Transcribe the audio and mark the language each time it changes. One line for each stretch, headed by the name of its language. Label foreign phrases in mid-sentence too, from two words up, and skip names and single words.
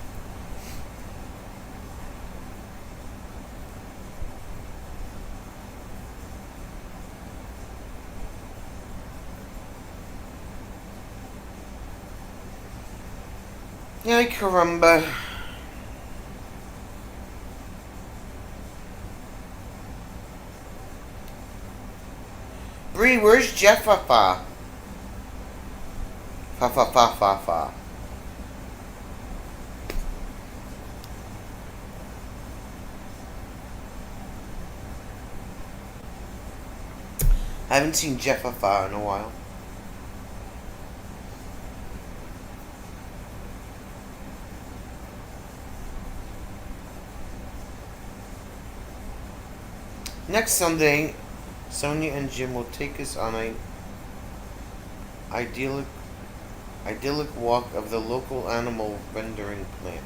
Spanish: Ay, caramba.
English: Bree, where's Jeffafa? Fa fa fa fa fa. I haven't seen Jeffafa in a while. Next Sunday, Sonia and Jim will take us on a idyllic walk of the local animal rendering plant.